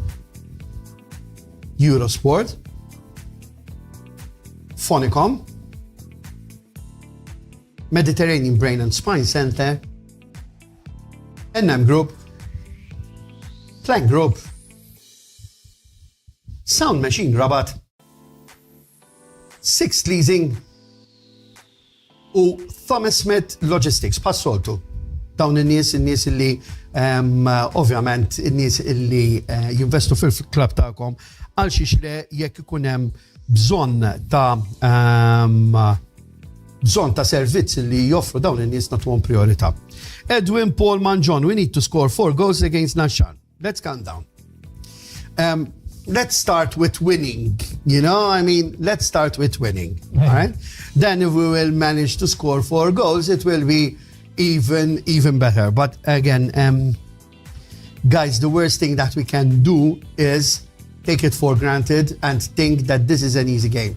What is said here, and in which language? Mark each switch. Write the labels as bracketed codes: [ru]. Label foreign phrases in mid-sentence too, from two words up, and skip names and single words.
[mt] Eurosport, Phonicom, Mediterranean Brain and Spine Center, NM Group, Plank Group, Sound Machine Rabat, Six Leasing u Thomas Smith Logistics. Passoltu. Dawn in-nies illi ovvjament in-nies illi jinvestu fil-klab tagħkom għal xiex le jekk ikun hemm bżonn ta' servizz li joffru dawn in-nies nagħtuhom priorità. [en] Edwin Paul Manjon, we need to score 4 goals against Nashar. Let's calm down. Let's start with winning. Let's start with winning. All right? Then if we will manage to score 4 goals, it will be even better. But again, guys, the worst thing that we can do is take it for granted and think that this is an easy game.